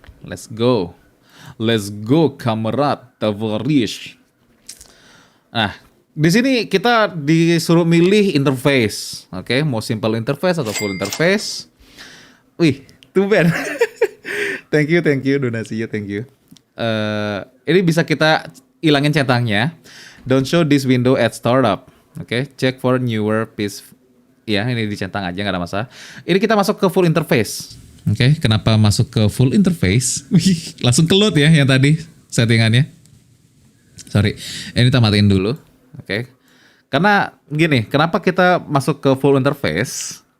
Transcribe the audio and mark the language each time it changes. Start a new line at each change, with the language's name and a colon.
English: Let's go,
Russian: kamerat tavarish.
Indonesian: Nah, di sini kita disuruh milih interface. Oke, mau simple interface atau full interface. Wih,
English: too bad. Thank you donasinya, thank you.
Indonesian: Ini bisa kita ilangin centangnya.
English: Don't show this window at startup. Oke, check for newer piece.
Indonesian: Ya, ini dicentang aja nggak ada masalah. Ini kita masuk ke full interface. Oke, kenapa masuk ke full interface? Wih, langsung ke load ya yang tadi settingannya. Sorry, ini kita matiin dulu. Oke, karena gini, kenapa kita masuk ke full interface?